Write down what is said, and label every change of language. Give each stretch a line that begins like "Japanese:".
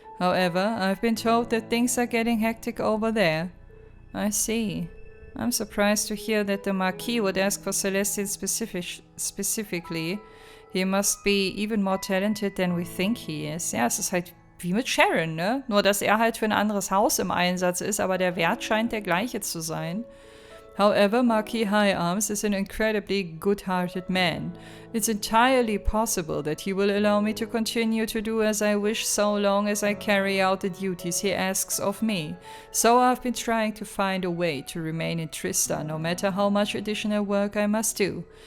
English: However, I've been told that things are getting hectic over there. I see. I'm surprised to hear that the Marquis would ask for Celestine specifically. He must be even more talented than we think he is.
German: Ja, es ist halt wie mit Sharon, ne? Nur, dass er halt für ein anderes Haus im Einsatz ist, aber der Wert scheint der gleiche zu sein.
English: However, Marquis High Arms is an incredibly good-hearted man. It's entirely possible that he will allow me to continue to do as I wish so long as I carry out the duties he asks of me. So I've been trying to find a way to remain in Trista, no matter how much additional work I must do.